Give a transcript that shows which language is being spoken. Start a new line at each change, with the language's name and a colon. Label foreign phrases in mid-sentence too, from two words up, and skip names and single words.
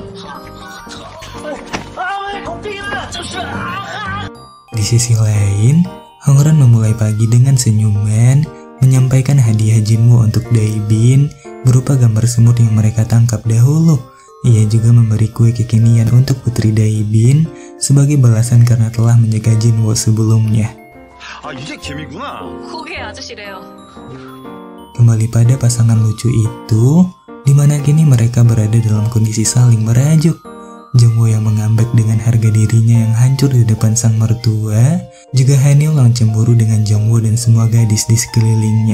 Indonesian: Di sisi lain, Hongren memulai pagi dengan senyuman, menyampaikan hadiah Jinwoo untuk Daebin berupa gambar semut yang mereka tangkap dahulu. Ia juga memberi kue kekinian untuk putri Daebin sebagai balasan karena telah menjaga Jinwoo sebelumnya.
Korean: 이게 개미구나. 그게 아저씨래요.
Indonesian: Kembali pada pasangan lucu itu, di mana kini mereka berada dalam kondisi saling merajuk. Jongwoo yang mengambek dengan harga dirinya yang hancur di depan sang mertua, juga Haneul yang cemburu dengan Jongwoo dan semua gadis di sekelilingnya.